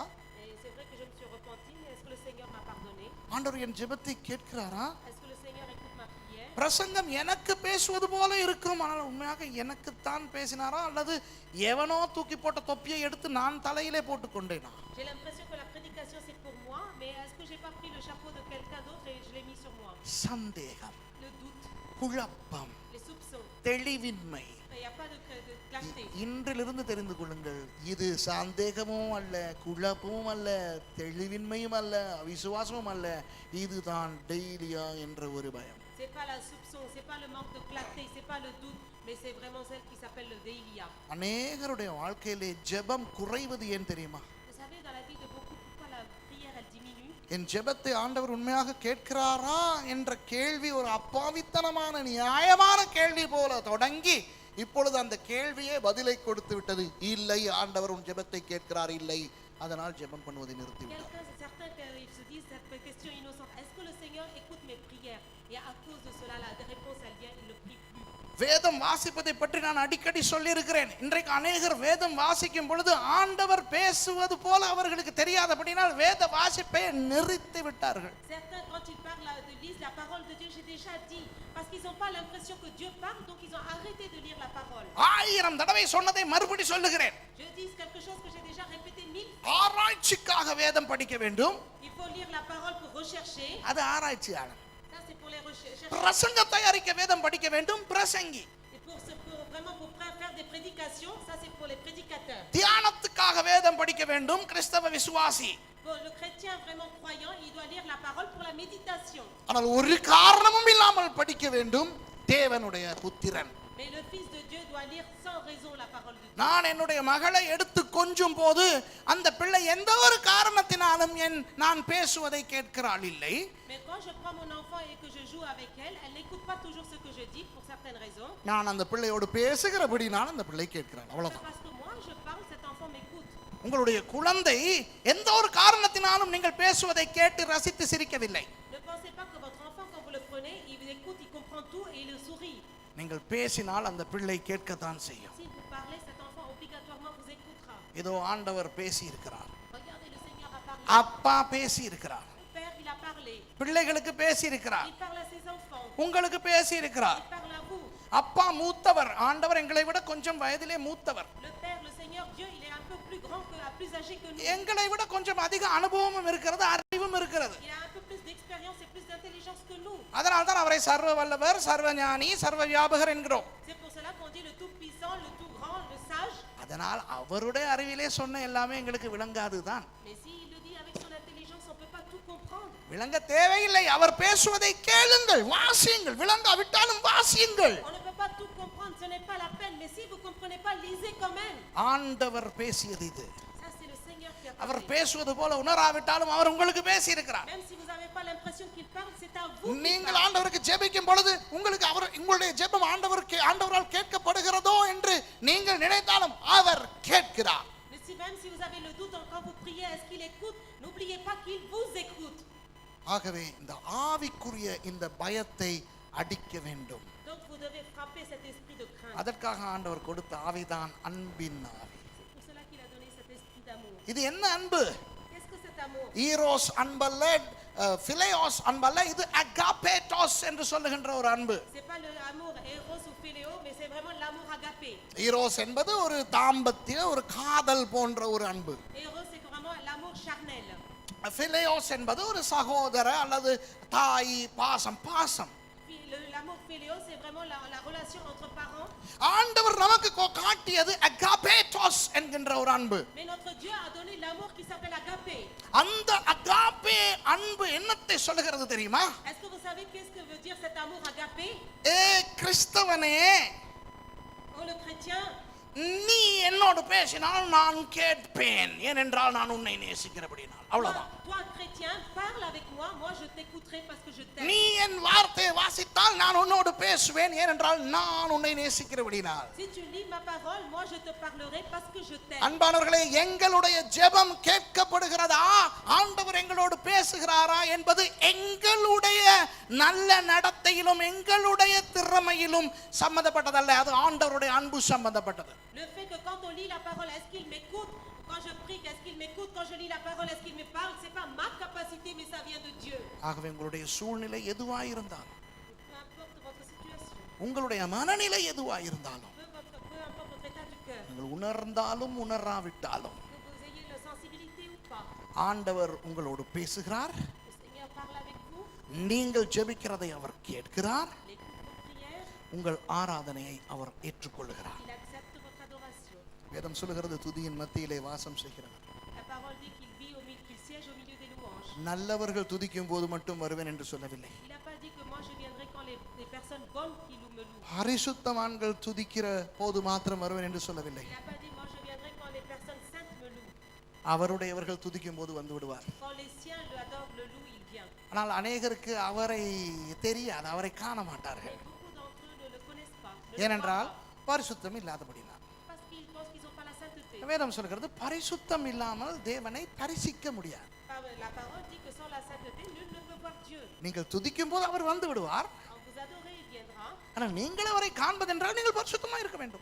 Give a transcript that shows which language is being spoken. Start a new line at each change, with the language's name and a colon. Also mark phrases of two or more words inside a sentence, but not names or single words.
French: Et c'est vrai que je me suis repentie, mais est-ce que le Seigneur m'a pardonné?
Tamil: ஆண்டவர் என் ஜெபத்தை கேட்கிறாரா?
French: Est-ce que le Seigneur écoute ma prière?
Tamil: பிரசங்கம் எனக்கு பேசுவது போல இருக்கும், ஆனால் உண்மையாக எனக்குத்தான் பேசினாரா, அல்லது எவனோ தூக்கி போட்ட தொப்பியை எடுத்து நான் தலையிலே போட்டு கொண்டேனா?
French: J'ai l'impression que la prédication c'est pour moi, mais est-ce que j'ai pas pris le chapeau de quelqu'un d'autre et je l'ai mis sur moi?
Tamil: சந்தேகம்,
French: Le doute,
Tamil: குழப்பம்,
French: les soupçons,
Tamil: தெளிவின்மை.
French: il n'y a pas de clarté.
Tamil: இன்றிலிருந்து தெரிந்து கொள்ளுங்கள், இது சந்தேகமும் அல்ல, குழப்பமும் அல்ல, தெளிவின்மையும் அல்ல, அவிசுவாசமும் அல்ல, இதுதான் டெய்லியா என்ற ஒரு பயம்.
French: C'est pas la soupçon, c'est pas le manque de clarté, c'est pas le doute, mais c'est vraiment celle qui s'appelle le Déilia.
Tamil: அநேகருடைய வாழ்க்கையிலே ஜெபம் குறைவது ஏன் தெரியுமா?
French: Vous savez, dans la vie de beaucoup, pourquoi la prière elle diminue?
Tamil: என் ஜெபத்தை ஆண்டவர் உண்மையாக கேட்கிறாரா என்ற கேள்வி ஒரு அப்பாவித்தனமான நியாயமான கேள்வி போல தொடங்கி இப்பொழுது அந்த கேள்வியே பதிலை கொடுத்து விட்டது. இல்லை, ஆண்டவர் உன் ஜெபத்தை கேட்கிறார், இல்லை, அதனால் ஜெபம் பண்ணுவதை நிறுத்திவிட்டார்.
French: Quelqu'un, c'est certain qu'ils se disent cette question innocente. Est-ce que le Seigneur écoute mes prières? Et à cause de cela, la réponse elle vient, il ne prie plus.
Tamil: வேதம் வாசிப்பதை பற்றி நான் அடிக்கடி சொல்லி இருக்கிறேன். இன்றைக்கு அநேகர் வேதம் வாசிக்கும் பொழுது ஆண்டவர் பேசுவது போல அவர்களுக்கு தெரியாதபடினால் வேத வாசிப்பை நிறுத்தி விட்டார்கள்.
French: Certains, quand ils parlent de lisent la parole de Dieu, j'ai déjà dit, parce qu'ils n'ont pas l'impression que Dieu parle, donc ils ont arrêté de lire la parole.
Tamil: 1000 தடவை சொன்னதை மறுபடி சொல்லுகிறேன்.
French: Je dis quelque chose que j'ai déjà répété 1000 fois.
Tamil: ஆராய்ச்சிக்காக வேதம் படிக்க வேண்டும்.
French: Il faut lire la parole pour rechercher.
Tamil: அது ஆராய்ச்சியாளர்.
French: Ça, c'est pour les recherches.
Tamil: பிரசங்க தயாரிக்க வேதம் படிக்க வேண்டும், பிரசங்கி.
French: Et vraiment pour faire des prédications, ça c'est pour les prédicateurs.
Tamil: தியானத்துக்காக வேதம் படிக்க வேண்டும், கிறிஸ்தவ விசுவாசி.
French: Pour le chrétien vraiment croyant, il doit lire la parole pour la méditation.
Tamil: ஆனால் ஒரு காரணமும் இல்லாமல் படிக்க வேண்டும், தேவனுடைய புத்திரன்.
French: Mais le fils de Dieu doit lire sans raison la parole de Dieu.
Tamil: நான் என்னுடைய மகளை எடுத்து கொஞ்சும் போது அந்த பிள்ளை எந்த ஒரு காரணத்தினாலும் நான் பேசுவதை கேட்கிறாள் இல்லை.
French: Mais quand je prends mon enfant et que je joue avec elle, elle n'écoute pas toujours ce que je dis pour certaines raisons.
Tamil: நான் அந்த பிள்ளையோடு பேசுகிறபடினால் அந்த பிள்ளை கேட்கிறாள்,
French: C'est
Tamil: அவ்வளவுதான்.
French: parce que moi je parle, cet enfant m'écoute.
Tamil: உங்களுடைய குழந்தை எந்த ஒரு காரணத்தினாலும் நீங்கள் பேசுவதை கேட்டு ரசித்து சிரிக்கவில்லை.
French: Ne pensez pas que votre enfant, quand vous le prenez, il vous écoute, il comprend tout et il sourit.
Tamil: நீங்கள் பேசினால் அந்த பிள்ளை கேட்கத்தான் செய்யும்.
French: Si vous parlez, cet enfant obligatoirement vous écoutera.
Tamil: இதோ ஆண்டவர் பேசி இருக்கிறார்,
French: Regardez, le Seigneur a parlé.
Tamil: அப்பா பேசி இருக்கிறார்,
French: Le Père, il a parlé.
Tamil: பிள்ளைகளுக்கு பேசி இருக்கிறார்,
French: Il parle à ses enfants.
Tamil: உங்களுக்கு பேசி இருக்கிறார்.
French: Il parle à vous.
Tamil: அப்பா மூத்தவர், ஆண்டவர் எங்களை விட கொஞ்சம் வயதிலே மூத்தவர்.
French: Le Père, le Seigneur, Dieu, il est un peu plus grand plus âgé que nous.
Tamil: எங்களை விட கொஞ்சம் அதிக அனுபவமும் இருக்கிறது, அறிவும் இருக்கிறது.
French: Il a un peu plus d'expérience et plus d'intelligence que nous.
Tamil: அதனால தான் அவரை சர்வ வல்லவர், சர்வ ஞானி, சர்வ வியாபகர் என்கிறோம்.
French: C'est pour cela qu'on dit le tout puissant, le tout grand, le sage.
Tamil: அதனால் அவருடைய அறிவிலே சொன்ன எல்லாமே எங்களுக்கு விளங்காதுதான்.
French: Mais s'il le dit avec son intelligence, on peut pas tout comprendre.
Tamil: விளங்க தேவையில்லை, அவர் பேசுவதை கேளுங்கள், வாசியுங்கள், விளங்காவிட்டாலும் வாசியுங்கள்.
French: On ne peut pas tout comprendre, ce n'est pas la peine, mais si vous comprenez pas, lisez quand même.
Tamil: ஆண்டவர் பேசியது இது.
French: Ça c'est le Seigneur qui a
Tamil: அவர்
French: parlé.
Tamil: பேசுவது போல உணராவிட்டாலும் அவர் உங்களுக்கு பேசி இருக்கிறார்.
French: Même si vous n'avez pas l'impression qu'il parle, c'est à vous.
Tamil: நீங்கள் ஆண்டவருக்கு ஜெபிக்கும் பொழுது உங்களுக்கு உங்களுடைய ஜெபம் ஆண்டவரால் கேட்கப்படுகிறதோ என்று நீங்கள் நினைத்தாலும் அவர் கேட்கிறார்.
French: Même si vous avez le doute quand vous priez, est-ce qu'il écoute? N'oubliez pas qu'il vous écoute.
Tamil: ஆகவே இந்த ஆவிக்குரிய இந்த பயத்தை அடிக்க வேண்டும்.
French: Donc vous devez frapper cet esprit de crainte.
Tamil: அதற்காக ஆண்டவர் கொடுத்த ஆவிதான் அன்பின் ஆவி.
French: C'est pour cela qu'il a donné cet esprit d'amour.
Tamil: இது என்ன அன்பு?
French: Qu'est-ce que cet amour?
Tamil: ஈரோஸ் அன்பல்ல, பிலேயோஸ் அன்பல்ல, இது அகாபேட்டோஸ் என்று சொல்லுகின்ற ஒரு அன்பு.
French: C'est pas le amour eros ou philéo, mais c'est vraiment l'amour agapé.
Tamil: ஈரோஸ் என்பது ஒரு தாம்பத்திய ஒரு காதல் போன்ற ஒரு அன்பு.
French: Eros c'est vraiment l'amour charnel.
Tamil: பிலேயோஸ் என்பது ஒரு சகோதர அல்லது தாய் பாசம்.
French: l'amour philéo, c'est vraiment la relation entre parents.
Tamil: ஆண்டவர் நமக்கு காட்டியது அகாபேட்டோஸ் என்கின்ற ஒரு அன்பு.
French: Mais notre Dieu a donné l'amour qui s'appelle agapé.
Tamil: அந்த அகாபே அன்பு என்னத்தை சொல்லுகிறது தெரியுமா?
French: Est-ce que vous savez qu'est-ce que veut dire cet amour agapé?
Tamil: கிறிஸ்தவனே,
French: Oh le chrétien,
Tamil: நீ என்னோடு பேசினால் நான் கேட்பேன், ஏனென்றால் நான் உன்னை நேசிக்கிறபடினால். அவ்வளவுதான்.
French: toi chrétien, parle avec moi, moi je t'écouterai parce que je t'aime.
Tamil: நீ என் வார்த்தையை வாசித்தால் நான் உன்னோடு பேசுவேன், ஏனென்றால் நான் உன்னை நேசிக்கிறபடினால்.
French: Si tu lis ma parole, moi je te parlerai parce que je t'aime.
Tamil: அன்பானவர்களே, எங்களுடைய ஜெபம் கேட்கப்படுகிறதா, ஆண்டவர் எங்களோடு பேசுகிறாரா என்பது எங்களுடைய நல்ல நடத்தையிலும் எங்களுடைய திறமையிலும் சம்பந்தப்பட்டதல்ல, அது ஆண்டவருடைய அன்பு சம்பந்தப்பட்டது.
French: Le fait que quand on lit la parole, est-ce qu'il m'écoute? Quand je prie, est-ce qu'il m'écoute? Quand je lis la parole, est-ce qu'il me parle? C'est pas ma capacité, mais ça vient de Dieu.
Tamil: ஆகவே உங்களுடைய சூழ்நிலை எதுவாயிருந்தாலும்,
French: Peu importe votre situation,
Tamil: உங்களுடைய மனநிலை எதுவாயிருந்தாலும்,
French: peu importe votre état du cœur,
Tamil: நீங்கள் உணர்ந்தாலும் உணராவிட்டாலும்
French: que vous ayez la sensibilité ou pas,
Tamil: ஆண்டவர் உங்களோடு பேசுகிறார்.
French: le Seigneur parle avec vous,
Tamil: நீங்கள் ஜெபிக்கிறதை அவர் கேட்கிறார்.
French: il écoute vos prières,
Tamil: உங்கள் ஆராதனையை அவர் ஏற்றுக்கொள்கிறார்.
French: il accepte votre adoration.
Tamil: வேதம் சொல்லுகிறது, துதியின் மத்தியிலே வாசம் செய்கிறவர்.
French: La parole dit qu'il siège au milieu des louanges.
Tamil: நல்லவர்கள் துதிக்கும் போது மட்டும் வருவேன் என்று சொல்லவில்லை.
French: Il n'a pas dit que moi je viendrai quand les personnes bonnes qui me louent.
Tamil: பரிசுத்தவான்கள் துதிக்கிற போது மாத்திரம் வருவேன் என்று சொல்லவில்லை.
French: Il n'a pas dit moi je viendrai quand les personnes saintes me louent.
Tamil: அவருடையவர்கள் துதிக்கும் போது வந்து விடுவார்.
French: Quand les siens le adorent, le louent, il vient.
Tamil: ஆனால் அநேகருக்கு அவரை தெரியாது, அவரை காண மாட்டார்கள்.
French: Beaucoup d'entre eux ne le connaissent pas. Ne le
Tamil: ஏனென்றால்
French: voient pas,
Tamil: பரிசுத்தம் இல்லாதபடினால்.
French: parce qu'ils pensent qu'ils n'ont pas la sainteté.
Tamil: வேதம் சொல்கிறது, பரிசுத்தம் இல்லாமல் தேவனை தரிசிக்க முடியாது.
French: La parole dit que sans la sainteté, nul ne peut voir Dieu.
Tamil: நீங்கள் துதிக்கும் போது அவர் வந்து விடுவார்.
French: Quand vous adorez, il viendra.
Tamil: ஆனால் நீங்கள் அவரை காண்பதென்றால் நீங்கள் பரிசுத்தமாக இருக்க வேண்டும்.